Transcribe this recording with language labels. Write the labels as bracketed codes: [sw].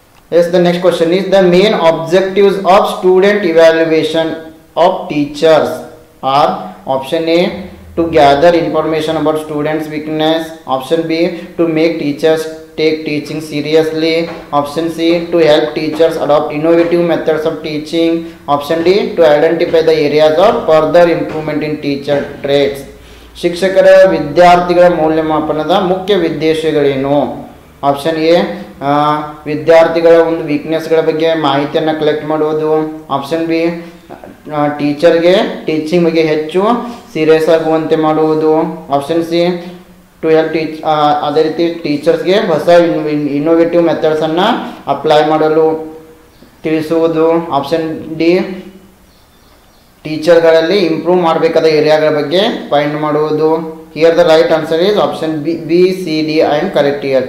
[en] Yes, the next question is, the main objectives of student evaluation of teachers are option A, to gather information about students' weakness. Option B, to make teachers take teaching seriously. Option C, to help teachers adopt innovative methods of teaching. Option D, to identify the areas of further improvement in teacher traits. [kn] ಶಿಕ್ಷಕರ ವಿದ್ಯಾರ್ಥಿಗಳ ಮೌಲ್ಯಮಾಪನದ ಮುಖ್ಯ ಉದ್ದೇಶಗಳೇನು? Option A, ವಿದ್ಯಾರ್ಥಿಗಳ ಒಂದು ವೀಕ್ನೆಸ್ಗಳ ಬಗ್ಗೆ ಮಾಹಿತಿಯನ್ನು collect ಮಾಡುವುದು. Option B, ಟೀಚರ್ಗೆ teaching ಬಗ್ಗೆ ಹೆಚ್ಚು ಸೀರಿಯಸ್ ಆಗುವಂತೆ ಮಾಡುವುದು. ಆಪ್ಷನ್ ಸಿ, [en] to help [kn] ಅದೇ ರೀತಿ ಟೀಚರ್ಸ್ಗೆ ಹೊಸ ಇನ್ನೋವೇಟಿವ್ ಮೆಥಡ್ಸನ್ನು ಅಪ್ಲೈ ಮಾಡಲು ತಿಳಿಸುವುದು. ಆಪ್ಷನ್ ಡಿ, ಟೀಚರ್ಗಳಲ್ಲಿ ಇಂಪ್ರೂವ್ ಮಾಡಬೇಕಾದ ಏರಿಯಾಗಳ ಬಗ್ಗೆ ಫೈಂಡ್ ಮಾಡುವುದು. [en] Here the right answer is option B, C, D. I am correct here.